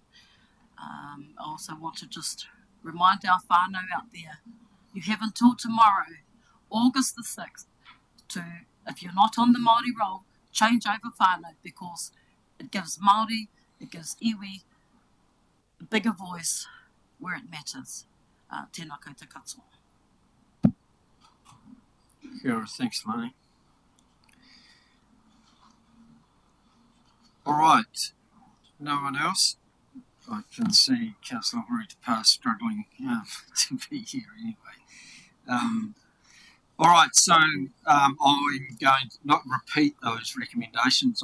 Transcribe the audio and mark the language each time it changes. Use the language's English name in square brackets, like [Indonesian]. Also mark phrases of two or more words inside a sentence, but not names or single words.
[English] I also want to just remind our whānau out there, you have until tomorrow, August the 6th, to, if you're not on the Māori roll, change over whānau, because it gives Māori, it gives iwi a bigger voice where it matters. [Māori] Tēnā koutou katoa. Kia ora, [English] thanks, Lani. All right, no one else? I can see Councillor Horowhenua struggling to be here anyway. All right, so I'm going to not repeat those recommendations.